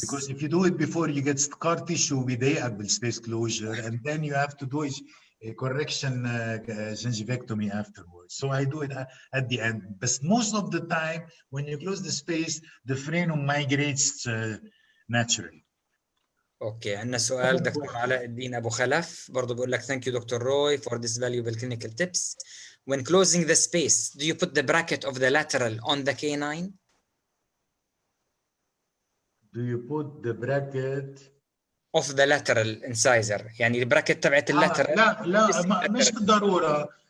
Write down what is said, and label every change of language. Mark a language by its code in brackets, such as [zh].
[en] Because if you do it before, you get scar tissue [ar] بيضايقك بال [en] space closure, and then you have to do a correction gingivectomy afterwards. So I do it at the end. But most of the time, when you close the space, the frenum migrates naturally. [ar] اوكي، عندنا سؤال دكتور علاء الدين ابو خلف برضه بقول لك [en] thank you Dr. Roy for this valuable clinical tips. When closing the space, do you put the bracket of the lateral on the canine? Do you put the bracket of the lateral incisor؟ [ar] يعني البراكت تبعت اللاترال. لا مش بالضرورة.